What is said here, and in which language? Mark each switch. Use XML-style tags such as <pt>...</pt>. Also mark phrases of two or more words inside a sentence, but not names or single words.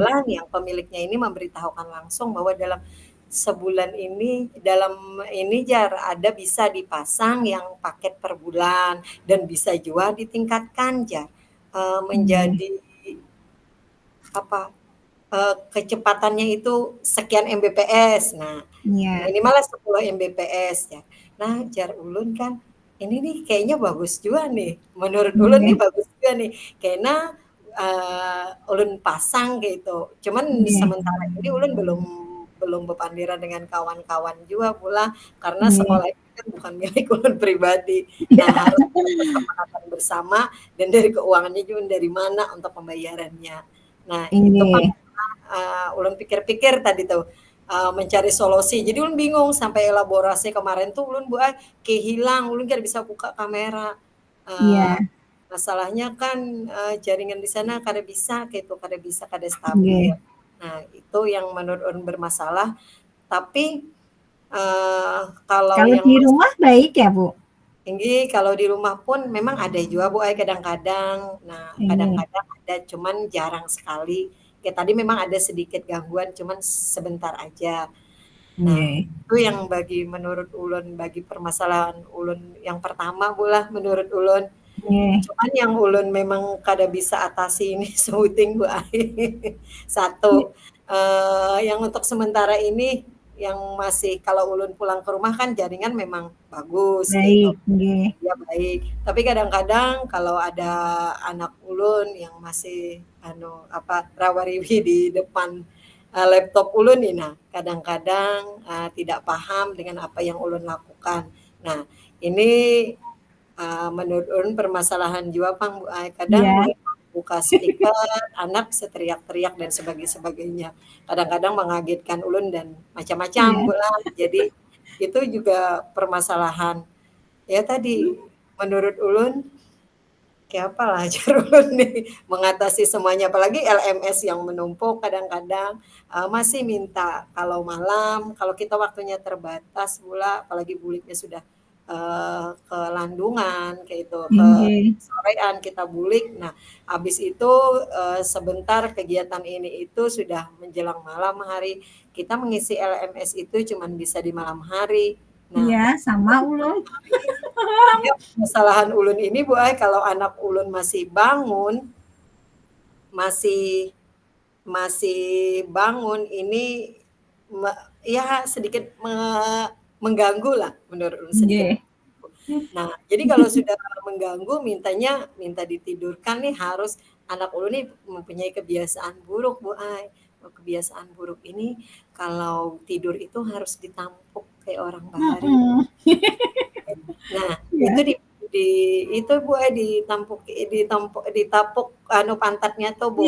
<id>kebetulan yang pemiliknya ini memberitahukan langsung bahwa dalam sebulan ini dalam ini Jar, ada bisa dipasang yang paket per bulan dan bisa juga ditingkatkan Jar, Nggih. menjadi apa, kecepatannya itu sekian Mbps. Nah, Iya. minimalnya 10 Mbps ya. Nah, jar ulun kan, ini nih kayaknya bagus juga nih, menurut ulun nih Nggih. bagus juga nih, kayaknya, ulun pasang gitu. Cuman Nggih. sementara ini ulun belum belum bepandiran dengan kawan-kawan juga pula, karena Nggih. sekolah ini kan bukan milik ulun pribadi. Nah, harus ada kesepakatan bersama dan dari keuangannya juga dari mana untuk pembayarannya. Nah, itu Inggih. ulun pikir-pikir tadi tuh, mencari solusi. Jadi ulun bingung sampai elaborasi kemarin tuh ulun buat kehilang, ulun kada bisa buka kamera. Eee, Iya. masalahnya kan, jaringan di sana kada bisa gitu, kada bisa, kada stabil. Nggih. Nah, itu yang menurut ulun bermasalah. Tapi, kalau Kalau yang di rumah baik ya, Bu? tinggi, kalau di rumah pun memang ada juga Bu, kadang-kadang. Nah, Ini. kadang-kadang ada, cuman jarang sekali. Kayak tadi memang ada sedikit gangguan, cuman sebentar aja. Nah, Nggih. itu yang bagi menurut ulun, bagi permasalahan ulun yang pertama Bu lah, menurut ulun. Nggih. Cuman yang ulun memang kada bisa atasi ini sebuting Bu Ai. Satu, yang untuk sementara ini, yang masih kalau ulun pulang ke rumah kan jaringan memang bagus gitu. Baik. Nggih. Ya baik, tapi kadang-kadang kalau ada anak ulun yang masih anu, apa, rawa-riwi di depan, laptop ulun nih, nah kadang-kadang, tidak paham dengan apa yang ulun lakukan. Nah, ini, menurut ulun permasalahan</id> <bjn>jua pang</bjn> <id>Bu Ai, kadang Iya. ulun buka speaker, anak bisa teriak-teriak dan sebagainya. Kadang-kadang mengagetkan ulun dan macam-macam Iya. Bu lah. Jadi, itu juga permasalahan. Ya tadi, menurut ulun, kayak apalah cara ulun nih mengatasi semuanya, apalagi LMS yang menumpuk kadang-kadang, masih minta kalau malam, kalau kita waktunya terbatas pula, apalagi buliknya sudah, ke landungan, kayak itu, ke Nggih. sorean kita bulik. Nah, habis itu, sebentar kegiatan ini itu sudah menjelang malam hari, kita mengisi LMS itu cuman bisa di malam hari. Nah, Iya, sama ulun. iya, permasalahan ulun ini Bu Ai, kalau anak ulun masih bangun masih masih bangun ini ya sedikit mengganggulah menurut ulun, sedikit. Nggih. Nah, jadi kalau sudah mengganggu minta ditidurkan nih harus anak ulun nih mempunyai kebiasaan buruk Bu Ai. Kebiasaan buruk ini kalau tidur itu harus ditampuk kayak orang baring. Mhm. Nah, itu Iya. di itu Bu, ditapuk anu pantatnya tuh Bu,</id>